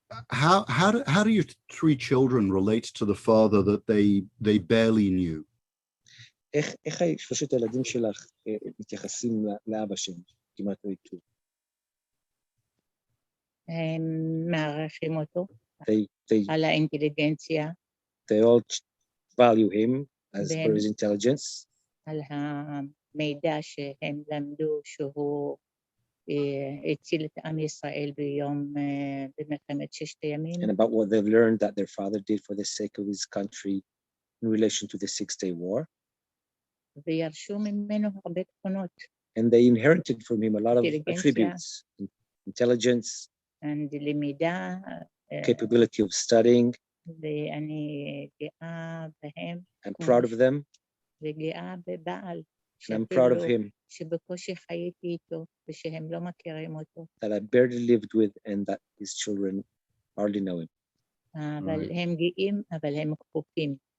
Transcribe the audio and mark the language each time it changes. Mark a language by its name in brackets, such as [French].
[English] How do your three children relate to the father that they barely knew? [Hebrew] איך שלושת הילדים שלך מתייחסים לאבא שהם כמעט לא הכירו? הם מערכים אותו [English] They [Hebrew] על האינטליגנציה. [English] They all value him as per his intelligence. [Hebrew] על המידע שהם למדו שהוא הציל את עם ישראל במלחמת ששת הימים. [English] And about what they've learned that their father did for the sake of his country in relation to the Six-Day War. [Hebrew] וירשו ממנו הרבה תכונות. [English] And they inherited from him a lot of attributes, intelligence, and [Hebrew] למידה, [English] capability of studying. [Hebrew] ואני גאה בהם. [English] I'm proud of them. [Hebrew] וגאה בבעל. [English] And I'm proud of him. [Hebrew] שבקושי חייתי איתו ושהם לא מכירים אותו. [English] That I barely lived with and that his children hardly know him. [Hebrew] אבל הם גאים, אבל הם כפופים.